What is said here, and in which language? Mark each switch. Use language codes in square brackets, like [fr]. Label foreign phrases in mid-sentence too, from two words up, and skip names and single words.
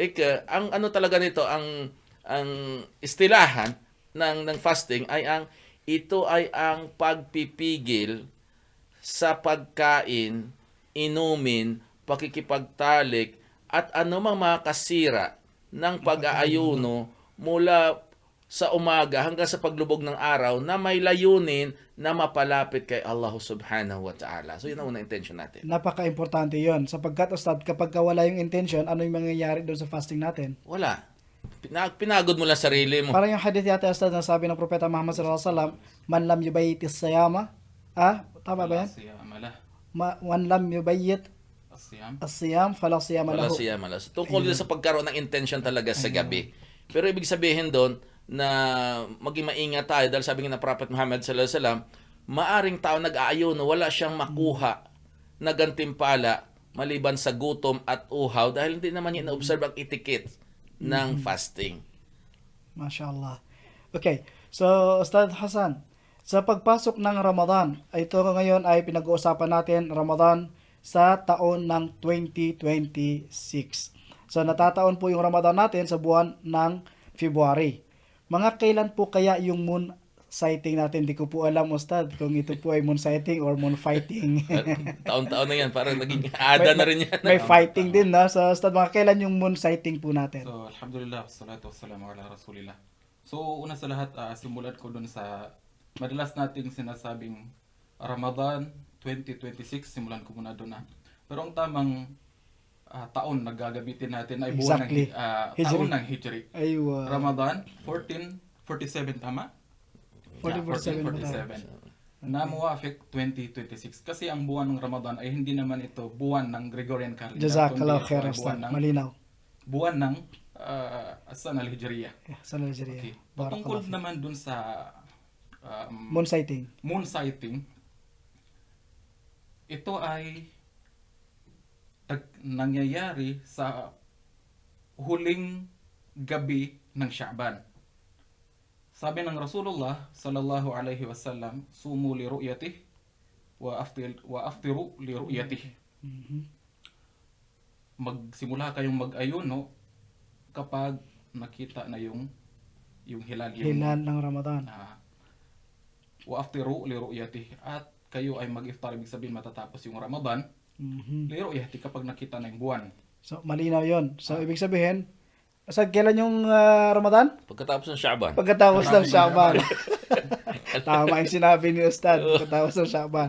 [tl] Ang talaga nito, ang istilahan ng fasting ay ito ay ang pagpipigil sa pagkain, inumin, pakikipagtalik, at anumang makasira ng pag-aayuno mula sa umaga hanggang sa paglubog ng araw na may layunin na mapalapit kay Allah [ar] سبحانه وتعالى. [tl] So yun ang unang intention natin. Napaka-importante yun. Sapagkat, Ustad, kapag wala yung intention, ano yung mangyayari doon sa fasting natin? Wala. Pinagod mo lang sarili mo. Parang yung hadith yata, Ustad, na sabi ng Propeta Muhammad [ar] صلى الله عليه وسلم, من لم يبيت الصيام, [tl] Tama ba yan? [ar] الصيام له من لم يبيت الصيام الصيام فلا صيام [tl] Wala [ar] lahu. [tl] siya malas. Tungkol din sa pagkaroon ng intention talaga sa gabi. Pero ibig sabihin doon na maging maingat tayo dahil sabi nga ng Prophet Muhammad [ar] صلى الله عليه وسلم, [tl] maaring tao nag-aayuno, wala siyang makuha na gantimpala maliban sa gutom at uhaw dahil hindi naman niya na-observe ang etiquette ng fasting. Mashallah. Okay. So, Ustad Hasan, sa pagpasok ng Ramadan, ito ngayon ay pinag-uusapan natin Ramadan sa taon ng 2026. So, natataon po yung Ramadan natin sa buwan ng February. Mga kailan po kaya yung [en] moon sighting [tl] natin? Di ko po alam, Ustad, kung ito po ay [en] moon sighting [tl] or [en] moon fighting. [tl] Taon-taon na yan, parang naging ada na rin yan. May fighting din, na. So, Ustad, mga kailan yung [en] moon sighting [tl] po natin? So, [ar] الحمد لله والصلاة والسلام على رسول الله. [tl] So, una sa lahat, simulan ko dun sa madalas nating sinasabing Ramadan 2026, simulan ko muna dun. Pero ang tamang taon na gagamitin natin ay buwan Exactly. ng Hijri. taon ng Hijri. Aywa. Ramadan 1447, tama? 1447. 1447. Na muwafik 2026. Kasi ang buwan ng Ramadan ay hindi naman ito buwan ng [en] Gregorian calendar. [tl] Jazakallah kundi ito khair, ay Ustad. ng Malinaw. buwan ng [ar] السنة الهجرية. [tl] Sa Nigeria. Okay. Patungkol naman dun sa [en] Moon sighting. moon sighting, [tl] ito ay nangyayari sa huling gabi ng Sha'ban. Sabi ng Rasulullah [ar] صلى الله عليه وسلم, صوموا لرؤيته وأفطروا لرؤيته. [tl] Magsimula kayong mag-ayuno kapag nakita na yung hilal, Hilal ng Ramadan. [ar] وأفطروا لرؤيته, [tl] at kayo ay mag-iftar, ibig sabihin matatapos yung Ramadan Mhm. [ar] لرؤيته [tl] kapag nakita na yung buwan. So, malinaw yon. So, ibig sabihin, sa kailan yung Ramadan? Pagkatapos ng Sha'ban. Pagkatapos ng Sha'ban. Tama yung sinabi ni Ustad. Pagkatapos ng Sha'ban.